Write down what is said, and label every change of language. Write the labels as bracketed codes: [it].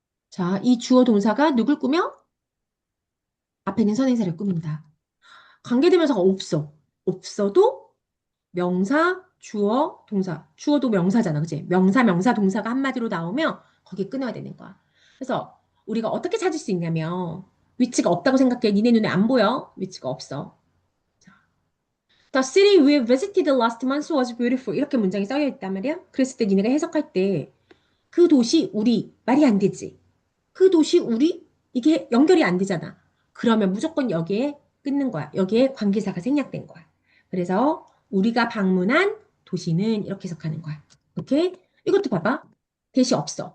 [ko] 자, 이 주어 동사가 누굴 꾸며? 앞에 있는 선행사를 꾸민다. 관계대명사가 없어. 없어도 명사, 주어, 동사. 주어도 명사잖아. 그치? 명사, 명사, 동사가 한마디로 나오면 거기에 끊어야 되는 거야. 그래서 우리가 어떻게 찾을 수 있냐면 위치가 없다고 생각해. 니네 눈에 안 보여? 위치가 없어. [en] 자, The city we visited last month was beautiful. [ko] 이렇게 문장이 써여 있단 말이야. 그랬을 때 니네가 해석할 때 그 도시 우리 말이 안 되지. 그 도시 우리 이게 연결이 안 되잖아. 그러면 무조건 여기에 끊는 거야. 여기에 관계사가 생략된 거야. 그래서 우리가 방문한 도시는 이렇게 해석하는 거야. 오케이? 이것도 봐봐. 대시 없어.